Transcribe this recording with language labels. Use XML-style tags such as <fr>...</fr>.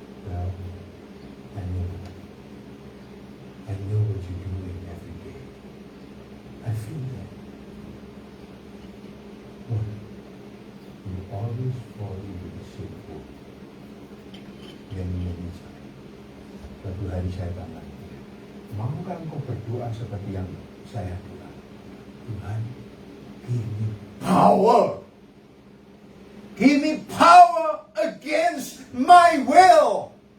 <en>Well, I know what you're doing every day. I feel that. But you always fall into the same hole. Many times.</en> <id>Suatu hari saya tanya, maukah engkau berdoa seperti yang saya doa?</id> <en>Tuhan, give me power. Give me power against my will.</en>